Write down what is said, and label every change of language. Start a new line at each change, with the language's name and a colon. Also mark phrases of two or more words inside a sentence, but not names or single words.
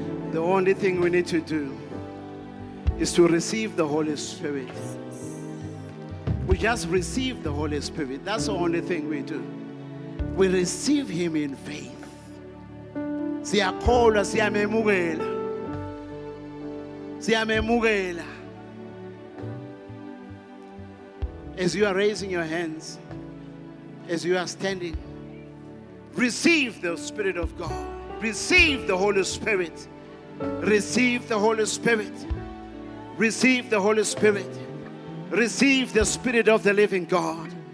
English: The only thing we need to do is to receive the Holy Spirit. We just receive the Holy Spirit. That's the only thing we do. We receive Him in faith.
Swati: Siyakholwa, siyamemukela. Siyamemukela.
English: As you are raising your hands, as you are standing, receive the Spirit of God. Receive the Holy Spirit. Receive the Holy Spirit. Receive the Holy Spirit. Receive the Spirit of the living God.